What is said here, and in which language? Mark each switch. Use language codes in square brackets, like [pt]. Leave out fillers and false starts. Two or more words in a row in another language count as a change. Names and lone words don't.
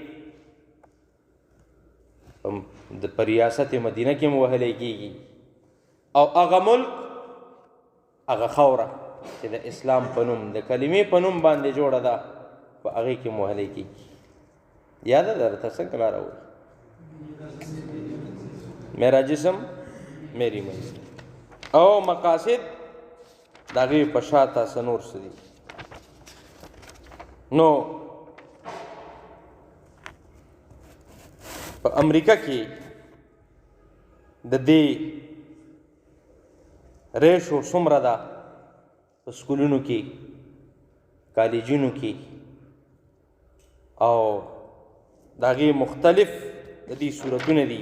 [ps] په ریاست مدینه کې هم وهلی کېږي، او هغه ملک هغه خاوره چې د اسلام په نوم د کلمې په نوم باندې جوړه ده په هغې کې هم وهلی کېږي. [ur] یاده درته څنګه لاره وایي میرا جسم میری منزل، [ps] او مقاصد د هغې په شاته څه نور څه دي. نو په امریکا کې د دې ریشو څومره ده په سکولونو کې، کالجونو کې، او د هغې مختلف د دې صورتونه دي.